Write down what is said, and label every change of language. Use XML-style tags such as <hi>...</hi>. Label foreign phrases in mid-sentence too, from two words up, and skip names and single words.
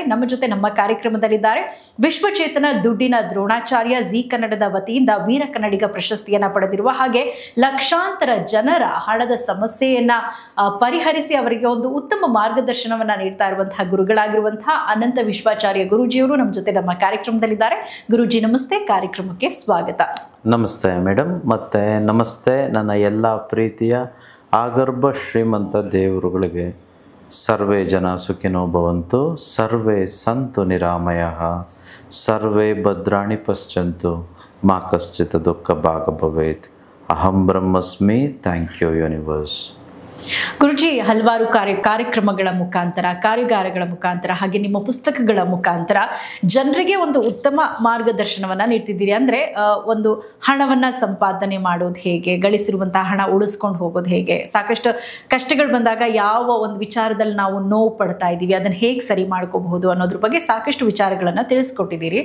<kn>ನಮ್ಮ ಜೊತೆ ನಮ್ಮ ಕಾರ್ಯಕ್ರಮದಲ್ಲಿದ್ದಾರೆ ವಿಶ್ವಚೇತನ ದುಡ್ಡಿನ ದ್ರೋಣಾಚಾರ್ಯ, ಜಿ ಕನ್ನಡದ ವತಿಯಿಂದ ವೀರ ಕನ್ನಡಿಗ ಪ್ರಶಸ್ತಿಯನ್ನ ಪಡೆದಿರುವ ಹಾಗೆ ಲಕ್ಷಾಂತರ ಜನರ ಹಣದ ಸಮಸ್ಯೆಯನ್ನ ಪರಿಹರಿಸಿ ಅವರಿಗೆ ಒಂದು ಉತ್ತಮ ಮಾರ್ಗದರ್ಶನವನ್ನ ನೀಡ್ತಾ ಇರುವಂತಹ ಗುರುಗಳಾಗಿರುವಂತಹ ಅನಂತ ವಿಶ್ವಾಚಾರ್ಯ ಗುರೂಜಿಯವರು ನಮ್ಮ ಜೊತೆ ನಮ್ಮ ಕಾರ್ಯಕ್ರಮದಲ್ಲಿದ್ದಾರೆ. ಗುರೂಜಿ ನಮಸ್ತೆ, ಕಾರ್ಯಕ್ರಮಕ್ಕೆ ಸ್ವಾಗತ. ನಮಸ್ತೆ ಮೇಡಮ್, ಮತ್ತೆ ನಮಸ್ತೆ ನನ್ನ ಎಲ್ಲ ಪ್ರೀತಿಯ ಆಗರ್ಭ ಶ್ರೀಮಂತ ದೇವರುಗಳಿಗೆ.</kn> <sa>ಸರ್ವೇ ಜನ ಸುಖಿನೋ ಭವಂತು, ಸರ್ವೇ ಸಂತು ನಿರಾಮಯಃ, ಸರ್ವೇ ಭದ್ರಾಣಿ ಪಶ್ಯಂತು, ಮಾ ಕಶ್ಚಿತ್ ದುಃಖ ಭಾಗ ಭವೇತ್. ಅಹಂ ಬ್ರಹ್ಮಸ್ಮಿ.</sa> <en>thank you universe.</en> <kn>ಗುರುಜಿ, ಹಲವಾರು ಕಾರ್ಯಕ್ರಮಗಳ ಮುಖಾಂತರ, ಕಾರ್ಯಾಗಾರಗಳ ಮುಖಾಂತರ ಹಾಗೆ ನಿಮ್ಮ ಪುಸ್ತಕಗಳ ಮುಖಾಂತರ ಜನರಿಗೆ ಒಂದು ಉತ್ತಮ ಮಾರ್ಗದರ್ಶನವನ್ನು ನೀಡ್ತಿದ್ದೀರಿ. ಅಂದರೆ ಒಂದು ಹಣವನ್ನು ಸಂಪಾದನೆ ಮಾಡೋದು ಹೇಗೆ, ಗಳಿಸಿರುವಂತಹ ಹಣ ಉಳಿಸ್ಕೊಂಡು ಹೋಗೋದು ಹೇಗೆ, ಸಾಕಷ್ಟು ಕಷ್ಟಗಳು ಬಂದಾಗ ಯಾವ ಒಂದು ವಿಚಾರದಲ್ಲಿ ನಾವು ನೋವು ಪಡ್ತಾ ಇದ್ದೀವಿ ಅದನ್ನು ಹೇಗೆ ಸರಿ ಮಾಡ್ಕೋಬಹುದು ಅನ್ನೋದ್ರ ಬಗ್ಗೆ ಸಾಕಷ್ಟು ವಿಚಾರಗಳನ್ನು ತಿಳಿಸ್ಕೊಟ್ಟಿದ್ದೀರಿ.</kn>